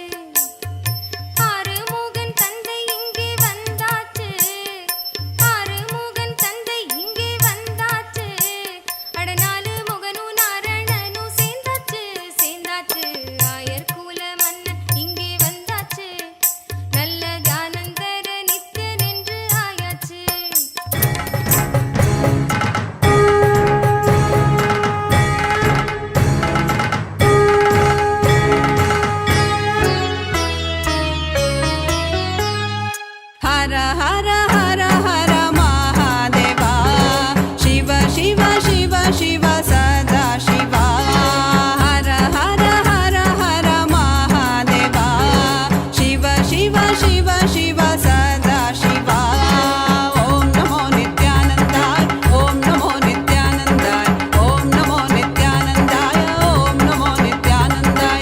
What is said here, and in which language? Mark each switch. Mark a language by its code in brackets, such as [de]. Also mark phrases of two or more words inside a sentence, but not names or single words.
[ta] ஆறுமுகன் தந்தை இங்கே வந்தாச்சு, ஆறுமுகன் தந்தை இங்கே வந்தாச்சு. அடநாலு முகனும் நாரணனும் சேர்ந்தாச்சு, சேர்ந்தாச்சு. ஆயர்குல மன்னன் இங்கே வந்தாச்சு, நல்ல தியானந்தர நித்யன் என்று ஆயாச்சு. [hi] हर हर हर हर महादेवा, शिव शिव शिव शिव सदा शिवा. हर हर हर हर महादेवा, शिव शिव शिव शिव सदा शिवा. [sa] ओम नमो नित्यानंदाय, ओम नमो नित्यानंदाय, ओम नमो नित्यानंदाय, ओम नमो नित्यानंदाय.